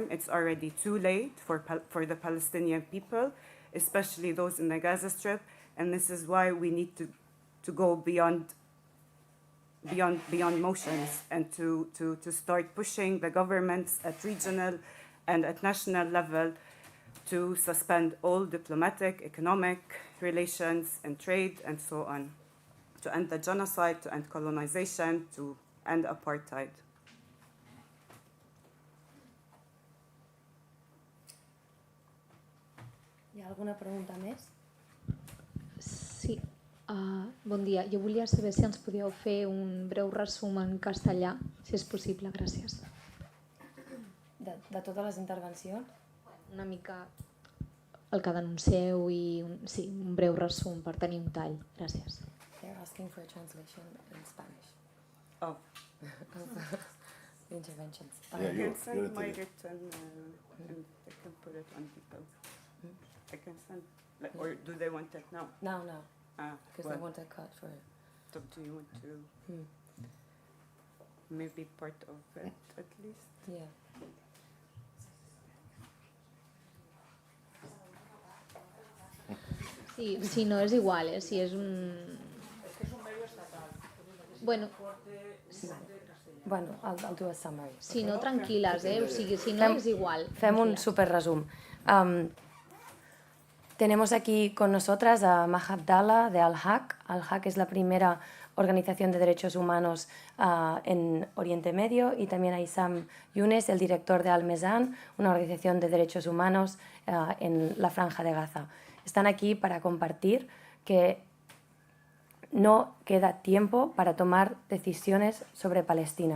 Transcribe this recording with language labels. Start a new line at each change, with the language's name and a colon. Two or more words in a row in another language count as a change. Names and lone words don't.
English: It's already too late for the Palestinian people, especially those in the Gaza Strip, and this is why we need to go beyond motions and to start pushing the governments at regional and at national level to suspend all diplomatic, economic relations and trade and so on, to end the genocide, to end colonization, to end apartheid.
Catalan: Hi ha alguna pregunta més? Sí. Bon dia. Jo volia saber si ens podíeu fer un breu resum en castellà, si és possible. Gràcies. De totes les intervencions? Una mica el que denuncieu i un breu resum per tenir un tall. Gràcies.
English: They're asking for a translation in Spanish. Oh. The interventions. Yeah, I can send you're my the- written and I can put it on people. I can send, or do they want it now? No, because Well, they want a cut for it. so do you want to maybe part of it at least? Yeah.
Catalan: Sí, si no és igual, si és un...
Spanish: Es que es un medio estatal. Bueno, Bueno,
English: I'll do a summary.
Catalan: si no, tranquil·les, o sigui, si no és igual. Fem un super resum.
Spanish: Tenemos aquí con nosotras a Maha Abdallah de Al-Haq. Al-Haq es la primera organización de derechos humanos en Oriente Medio, y también a Issam Younes, el director de Al-Mezan, una organización de derechos humanos en la Franja de Gaza. Están aquí para compartir que no queda tiempo para tomar decisiones sobre Palestina.